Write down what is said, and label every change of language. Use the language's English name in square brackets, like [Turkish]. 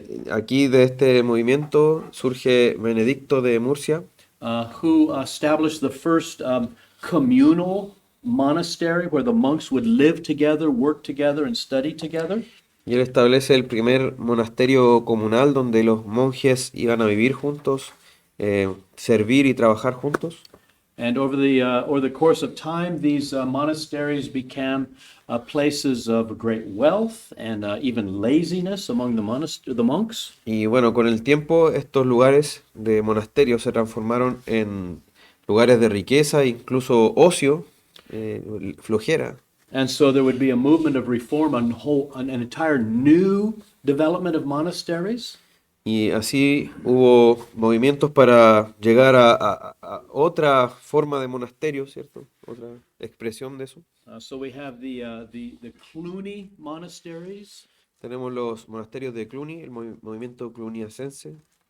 [Spanish] Aquí de este movimiento surge Benedicto de Murcia, [English] Who established the first communal monastery where the monks would live together, work together, and study together. [Spanish] y él establece el primer monasterio comunal donde los monjes iban a vivir juntos, servir y trabajar juntos. [English] And over the course of time, these monasteries became places of great wealth and even laziness among the monks. [Spanish] Y bueno, con el tiempo estos lugares de monasterios se transformaron en lugares de riqueza, incluso ocio, flojera. [English] And so there would be a movement of reform, an entire new development of monasteries. [Spanish] Y así hubo movimientos para llegar a otra forma de monasterio, ¿cierto? Otra expresión de eso. [English] So we have the Cluny monasteries, [Spanish] Tenemos los monasterios de Cluny, el movimiento cluniacense.